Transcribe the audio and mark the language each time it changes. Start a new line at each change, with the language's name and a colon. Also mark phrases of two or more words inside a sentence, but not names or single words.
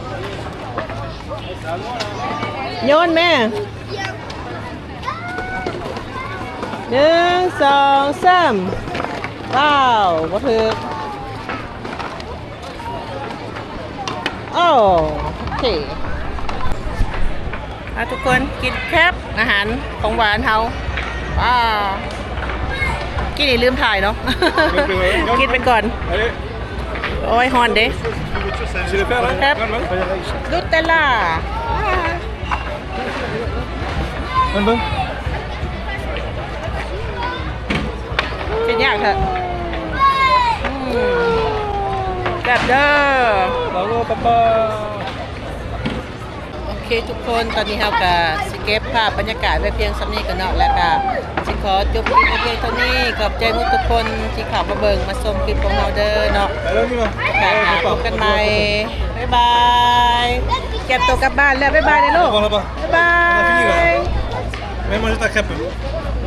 Northeastern Thai: โยนแม่ 1 2 3ว้าวบ่ถึกโอเคทุกคนกินแคบอาหารของหวานเฮาว้าวกินนี่ลืมถ่ายเนาะ กินไปก่อน
French: Allez,
Northeastern Thai: โอ้ยฮอนเด้
French: je vais faire là. Hop.
Northeastern Thai: ลูตเตลล่า
French: Bon.
Northeastern Thai: กินยากเถอะแบบเด้อ
French: Bravo, papa.
Northeastern Thai: โอเคทุกคนตอนนี้เราก็สิเก็บภาพบรรยากาศไว้เพียงส่ำนี้กันเนาะแล้วก็สิขอจบคลิปไว้เพียงเท่านี้ขอบใจทุกคนที่เข้ามาเบิ่งมาชมคลิปของเราเด้อเนาะ
French: Allez, on y va.
Northeastern Thai: ค่ะพบกันใหม่บ๊ายบายเก็บตัวกลับบ้านแล้วบ๊ายบายเลยลูก
French: Bon, là-bas.
Northeastern Thai: บ๊ายบาย
French: On a fini là. Viens manger ta crêpe.